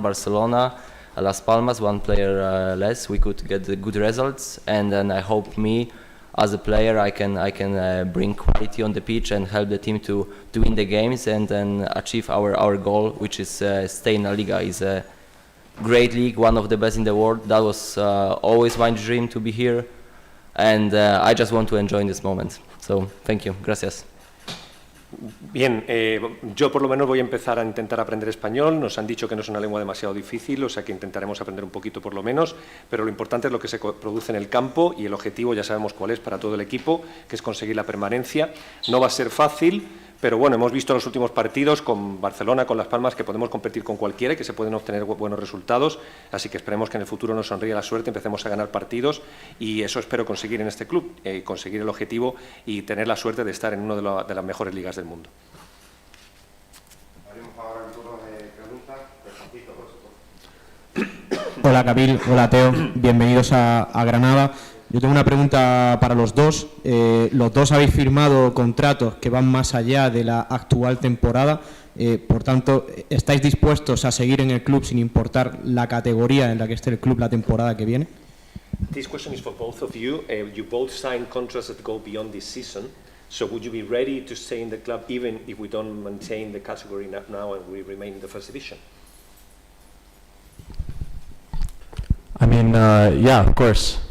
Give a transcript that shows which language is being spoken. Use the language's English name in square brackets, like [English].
[English] Barcelona, Las Palmas, 1 player less, we could get the good results, and then I hope me, as a player, I can bring quality on the pitch and help the team to win the games and then achieve our goal, which is stay in La Liga. It's a great league, one of the best in the world. That was always my dream, to be here, and I just want to enjoy this moment. So thank you, [Spanish] gracias. Bien, yo por lo menos voy a empezar a intentar aprender español. Nos han dicho que no es una lengua demasiado difícil, o sea que intentaremos aprender un poquito por lo menos, pero lo importante es lo que se produce en el campo y el objetivo ya sabemos cuál es para todo el equipo, que es conseguir la permanencia. No va a ser fácil, pero bueno, hemos visto en los últimos partidos con Barcelona, con Las Palmas, que podemos competir con cualquiera y que se pueden obtener buenos resultados, así que esperemos que en el futuro nos sonríe la suerte, empecemos a ganar partidos y eso espero conseguir en este club, conseguir el objetivo y tener la suerte de estar en una de las mejores ligas del mundo. Abrimos ahora el turno de preguntas. Por supuesto. Hola Camil, hola 𝗖𝗍, bienvenidos a Granada. Yo tengo una pregunta para los dos. Los dos habéis firmado contratos que van más allá de la actual temporada. Por tanto, ¿estáis dispuestos a seguir en el club sin importar la categoría en la que esté el club la temporada que viene? [English] This question is for both of you. You both signed contracts that go beyond this season. So would you be ready to stay in the club even if we don't maintain the category now and we remain in the first division? I mean, yeah, of course.